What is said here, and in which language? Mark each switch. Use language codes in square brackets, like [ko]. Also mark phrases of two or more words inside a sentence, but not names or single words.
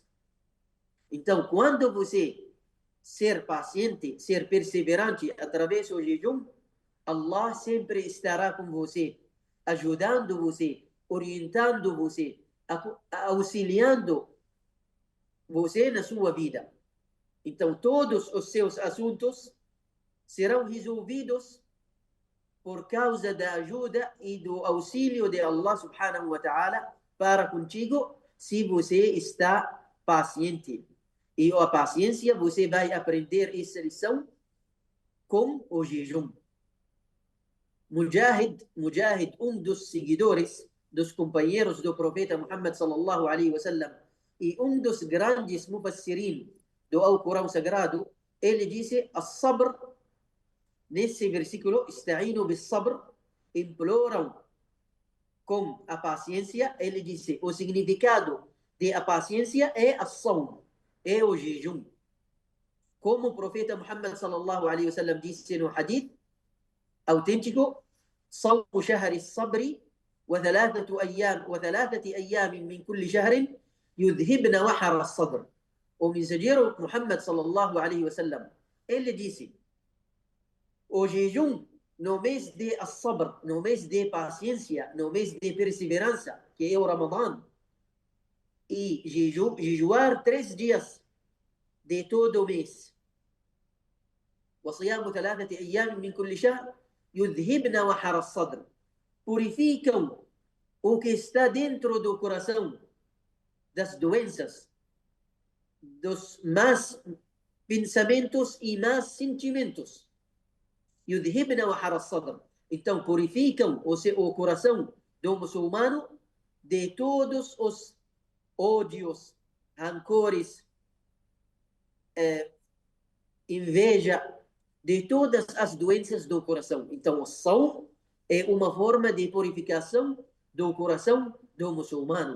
[pt] Então, quando você ser paciente, ser perseverante através do jejum, Allah sempre estará com você, ajudando você, orientando você, auxiliando você na sua vida. Então, todos os seus assuntos serão resolvidos por causa da ajuda e do auxílio de Allah [ar] سبحانه وتعالى [pt] para contigo, se você está paciente. E a paciência, você vai aprender essa lição com o jejum. Mujahid, dos seguidores, dos companheiros do profeta Muhammad [ar] صلى الله عليه وسلم, [pt] e dos grandes mufassirin do Alcorão Sagrado, ele disse: "As-sabr", nesse versículo, [ar] "استعينوا بالصبر", [pt] imploram com a paciência. Ele disse: o significado de a paciência é as-sawm, é o jejum. Como o profeta Muhammad [ar] صلى الله عليه وسلم [pt] disse no hadith autêntico: [ar] "صوم شهر الصبر وثلاثة أيام من كل شهر يذهبن وحر الصدر." [pt] O mensageiro Muhammad [ar] صلى الله عليه وسلم, [pt] ele disse: o jejum no mês de as-sabr, no mês de paciência, no mês de perseverança, que é o Ramadã, e jejuar 3 dias de todo o mês. [ar] وصيام 3 أيام من كل شهر يذهبن وحر الصدر. [pt] Purificam o que está dentro do coração, das doenças, dos más pensamentos e más sentimentos. [ar] يذهبن وحر الصدر. [pt] Então, purificam o coração do muçulmano de todos os ódios, rancores, inveja, de todas as doenças do coração. Então, o sawm é uma forma de purificação do coração do muçulmano.